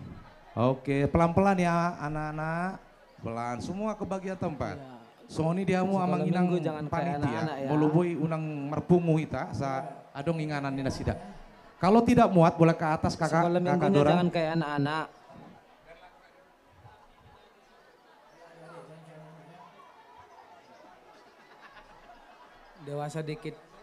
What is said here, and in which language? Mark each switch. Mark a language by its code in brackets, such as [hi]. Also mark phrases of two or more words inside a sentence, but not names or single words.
[id] Oke, pelan-pelan ya anak-anak, pelan semua ke bagian tempat. [bbc] Soni diamu amang inang panitia, melubui unang merpungu ita sa adong inganan nina sida. [id] Kalau tidak muat boleh ke atas kakak Dora. Jangan kayak anak-anak. Dewasa dikit.